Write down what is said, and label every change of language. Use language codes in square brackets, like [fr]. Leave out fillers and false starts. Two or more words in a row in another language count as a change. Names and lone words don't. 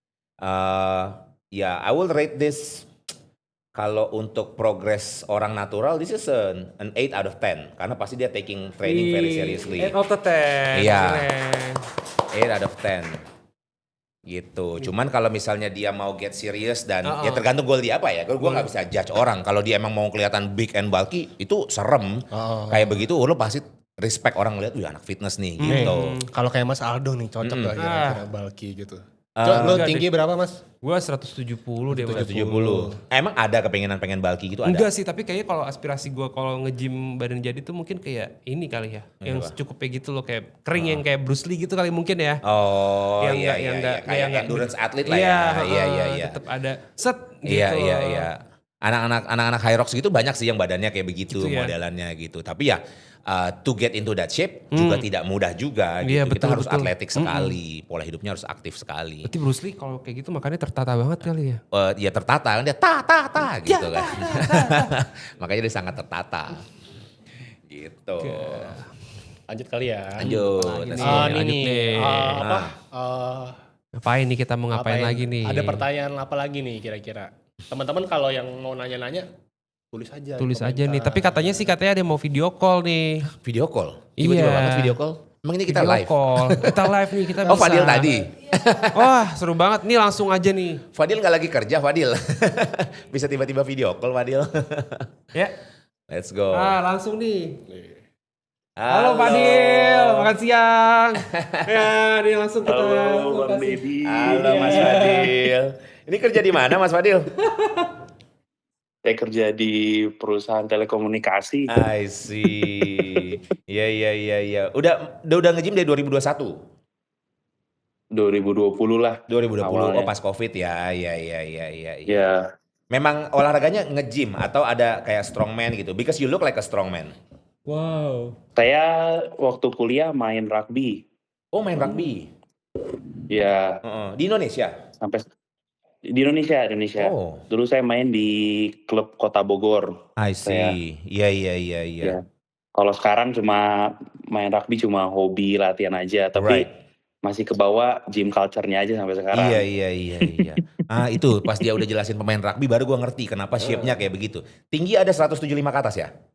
[en] I will rate this. [id] Kalau untuk progress orang natural, [en] this is an 8 out of 10. [id] Karena pasti dia [en] taking training very seriously. 8 out of 10. [id] Iya. Keren. [en] 8 out of 10. [id] Gitu. Cuman kalau misalnya dia mau [en] get serious [id] dan ya tergantung goal dia apa ya. Gue nggak bisa judge orang. Kalau dia emang mau kelihatan [en] big and bulky, [id] itu serem. Kayak begitu, lo pasti respect orang lihat, anak fitness nih gitu. Kalau kayak Mas Aldo nih cocok gak kira-kira bulky gitu. Lo tinggi berapa Mas? Gue 170 deh. 170. Emang ada pengen bulky gitu ada? Enggak sih, tapi kayaknya kalau aspirasi gue kalau nge-gym badan jadi tuh mungkin kayak ini kali ya. Yang cukup kayak gitu loh, kayak kering yang kayak Bruce Lee gitu kali mungkin ya. Oh yang iya, kayak endurance atlet lah ya. Iya. Tetap ada set gitu. Iya. Anak-anak high rocks gitu banyak sih yang badannya kayak begitu gitu ya? modelannya gitu. Tapi ya [en] to get into that shape [id] juga tidak mudah juga gitu. Iya, Kita harus betul. atletik sekali, pola hidupnya harus aktif sekali. Berarti Bruce Lee kalau kayak gitu makanya tertata banget kali ya. Ya tertata kan dia gitu kan. Makanya dia sangat tertata. Gitu. Lanjut kali ya. Lanjut. Ini nih, Ngapain nih kita mau ngapain lagi nih? Ada pertanyaan apa lagi nih kira-kira? Teman-teman kalau yang mau nanya-nanya tulis aja. Tulis aja nih. Tapi katanya ada yang mau [en] video call [id] nih. [en] Video call? [id] Iya. Tiba-tiba banget [en] video call? [id] Emang ini kita live? Call. Kita live nih, kita bisa. Oh Fadil tadi? Wah seru banget nih, langsung aja nih. Fadil gak lagi kerja Fadil? Bisa tiba-tiba video call Fadil? Ya. [en] Let's go. [id] Langsung nih. Halo Fadil, makan siang. Ya, ini langsung kita. Halo Bang Deddy. Halo Mas Fadil. Ini kerja di mana Mas Fadil? Saya kerja di perusahaan telekomunikasi. [en] I see. [id] Iya. Udah nge-gym dari 2021? 2020 lah. 2020, awalnya. pas COVID ya. Iya. Ya, Memang olahraganya nge-gym atau ada kayak strongman gitu? [en] Because you look like a strongman. Wow. [id] saya waktu kuliah main rugby. Oh main rugby? Ya, Di Indonesia? sampai di Indonesia. Oh. Dulu saya main di klub Kota Bogor. [en] I see. [id] Iya. Ya. Kalau sekarang cuma main rugby cuma hobi latihan aja, tapi masih ke bawah [en] gym culture- [id] nya aja sampai sekarang. Iya. Itu pas dia udah jelasin pemain rugby baru gua ngerti kenapa shape-nya kayak begitu. Tinggi ada 175 ke atas ya?